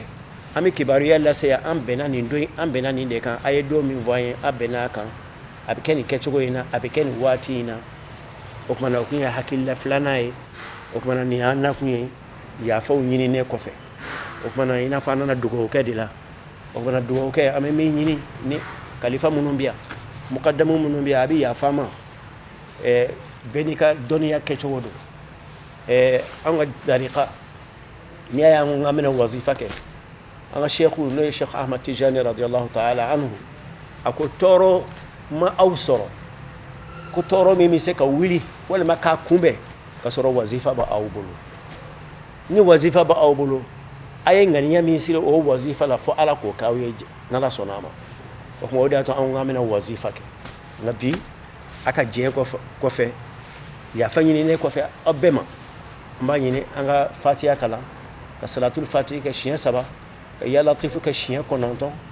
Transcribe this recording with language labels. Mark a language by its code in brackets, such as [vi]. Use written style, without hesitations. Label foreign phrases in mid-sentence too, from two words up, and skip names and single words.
[bm] an bɛ kibaruya lase yan an bɛnna nin don an bɛnna nin de kan a ye don min fɔ an ye an bɛnna a kan a bɛ kɛ nin kɛcogo in na a bɛ kɛ nin waati in na o kumana o kun ye hakilila filanan ye o kumana nin y'an nakun ye yafaw ɲininen kɔfɛ o kumana i n'a fɔ an nana dugawu kɛ de la o kumana dugawu kɛ an bɛ min ɲini ni kalifa minnu bɛ yan mukadamu minnu bɛ yan a bɛ yafa ma bɛɛ n'i ka dɔnniya kɛcogo don an ka dariqa n'i y'a ye an ko an bɛna wazifa kɛ an ka sheikhu n'o ye Sheikh Ahmad Tijani [ar] رضي الله تعالى عنه [bm] a ko tɔɔrɔ ma aw sɔrɔ ko tɔɔrɔ min bɛ se ka wuli walima k'a kunbɛn ka sɔrɔ wazifa bɛ aw bolo ni wazifa bɛ aw bolo a ye ŋaniya min siri o wazifa la fo ala k'o k'aw ye n'ala sɔnna a ma o kuma o de y'a to an ko an bɛna wazifa kɛ nka bi a ka diɲɛ kɔfɛ yafa ɲininen kɔfɛ aw bɛɛ ma an b'a ɲini an ka fatiha kalan ka salatul fatiha kɛ siɲɛ 3 ka [ar] يا لطيف [bm] kɛ siɲɛ 9